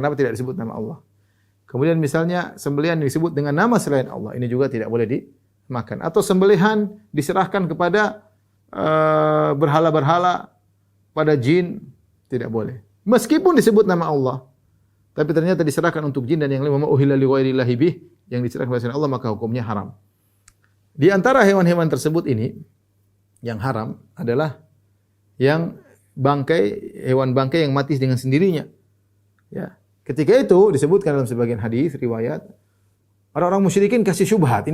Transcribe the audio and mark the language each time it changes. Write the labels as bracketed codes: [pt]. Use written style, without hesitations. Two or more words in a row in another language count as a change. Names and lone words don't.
[id] Kenapa tidak disebut nama Allah? Kemudian misalnya sembelihan disebut dengan nama selain Allah, ini juga tidak boleh dimakan. Atau sembelihan diserahkan kepada berhala-berhala, pada jin, tidak boleh. Meskipun disebut nama Allah, tapi ternyata diserahkan untuk jin dan yang lain, [ar] أهل لغير الله به, [id] yang diserahkan kepada Allah, maka hukumnya haram. Di antara hewan-hewan tersebut ini yang haram adalah yang bangkai, hewan bangkai yang mati dengan sendirinya. Ya. Ketika itu disebutkan dalam sebagian hadis riwayat, orang-orang musyrikin kasih syubhat.